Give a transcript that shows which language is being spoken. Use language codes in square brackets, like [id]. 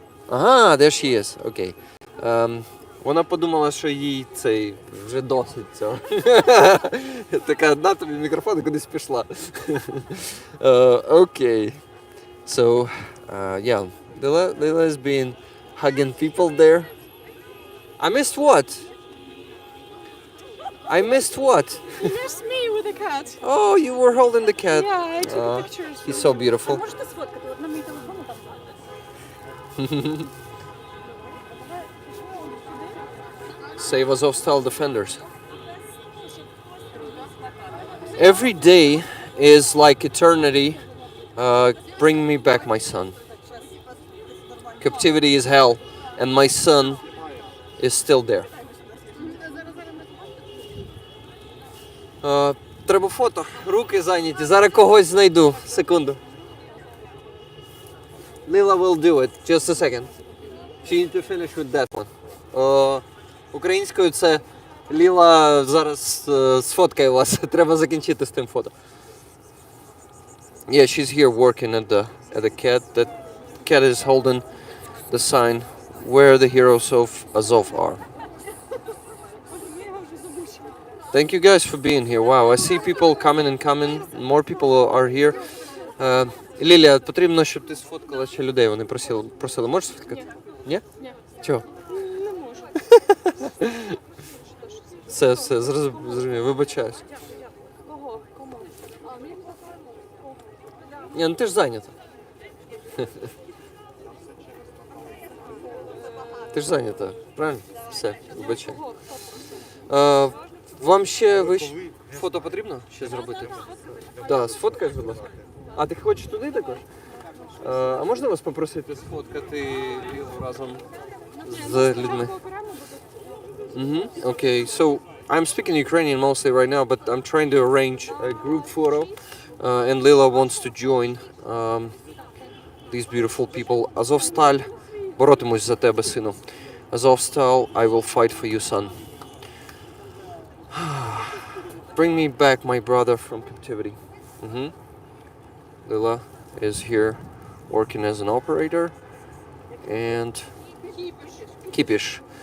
[en] Ага, there she is, окей. [uk] Вона подумала, що їй цей вже досить цього. Така, на тобі мікрофон і кудись пішла. Окей. [en] So, yeah, Lila has been hugging people there. I missed what? I missed what? You missed me with the cat. Oh, you were holding the cat. Yeah, I took pictures. He's so beautiful. [uk] Можете сфоткати? От на мій телефон там. [en] Save Azovstal defenders. Every day is like eternity. Bring me back my son. Captivity is hell, and my son is still there. [uk] Треба фото. Руки зайняті. Зараз когось знайду. Секунду. [en] Lila will do it. Just a second. She need to finish with that one. [uk] Українською це Ліла зараз сфоткає вас. Треба закінчити з тим фото. [en] Yeah, she's here working at the cat. That cat is holding the sign where the heroes of Azov are. Thank you guys for being here. Wow, I see people coming and coming. More people are here. [uk] Лілія, потрібно, щоб ти сфоткала ще людей. Вони просили. Можеш сфоткати? Ні? Ні. Чого? Не можу. Все, зрозумів, вибачаюсь. Кого? Кому? Ні, ну ти ж зайнята. Ти ж зайнята, правильно? Все, вибачай. Вам ще фото потрібно ще зробити? Так, сфоткаєш, будь ласка. А ти хочеш туди також? А можна вас попросити сфоткати Лілу разом з людьми? [en] Okay, so I'm speaking Ukrainian mostly right now, but I'm trying to arrange a group photo, and Lila wants to join these beautiful people. [uk] Azovstal, боротимусь за тебе, сину. [en] Azovstal, I will fight for you, son. Bring me back my brother from captivity. Lila is here working as an operator, and Kipish.